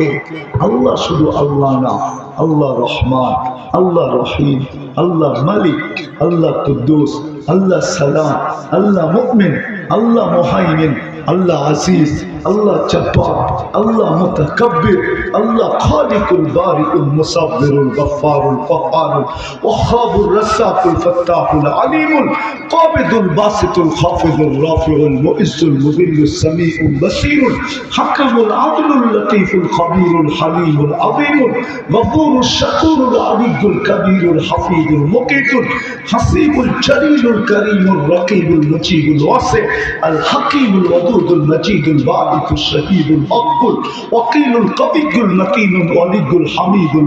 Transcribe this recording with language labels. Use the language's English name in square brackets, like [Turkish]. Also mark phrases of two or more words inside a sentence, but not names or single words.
[Bangla] আল্লাহ শুধু আল্লাহ না, [Arabic] الله رحمان، الله رحيم، الله مالك، الله قدوس، الله سلام، الله مؤمن، الله مهيمن، الله عزيز، الله جبار، الله متكبر، الله خالق البارئ المصور الغفار الفعال الوهاب الرزاق الفتاح العليم القابض الباسط الخافض الرافع المعز المذل السميع البصير الحكم العدل اللطيف الخبير الحليم العظيم الغفور الشكور العلي الكبير الحفيظ المقيت الحسيب الجليل الكريم الرقيب المجيب الواسع الحكيم الودود المجيد الباعث الشهيد مقبول الوكيل القوي المتين الولي الحميد